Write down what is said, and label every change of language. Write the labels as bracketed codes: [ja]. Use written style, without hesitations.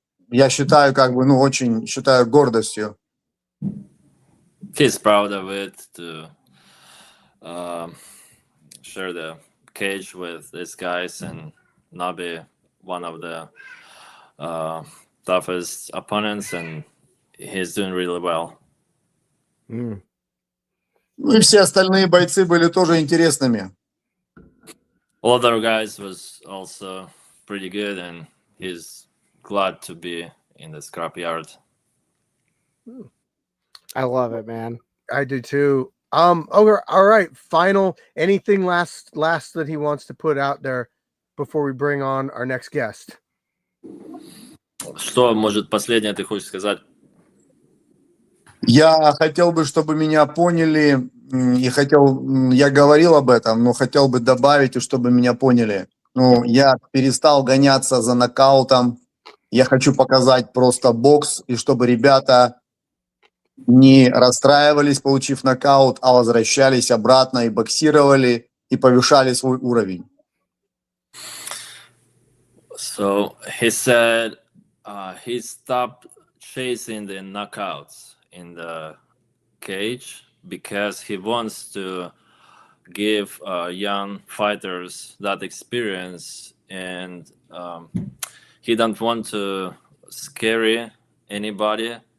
[ru] Я считаю, очень считаю гордостью. [en] He's proud of it to share the cage with these guys, and Nabi, one of the toughest opponents, and he's doing really well. [ru] Ну и все остальные бойцы были тоже интересными. [en] All other guys was also pretty good, and he's glad to be in the Scrapyard. I love it, man. I do too. All right. Final, anything last that he wants to put out there before we bring on our next guest? [ru] Что, может, последнее ты хочешь сказать? Я хотел бы, чтобы меня поняли, я говорил об этом, но хотел бы добавить, и чтобы меня поняли. Я перестал гоняться за нокаутом. Я хочу показать просто бокс, и чтобы ребята не расстраивались, получив нокаут, а возвращались обратно и боксировали, и повышали свой уровень. [en] So he said he stopped chasing the knockouts in the cage because he wants to give young fighters that experience, and he don't want to scare anybody.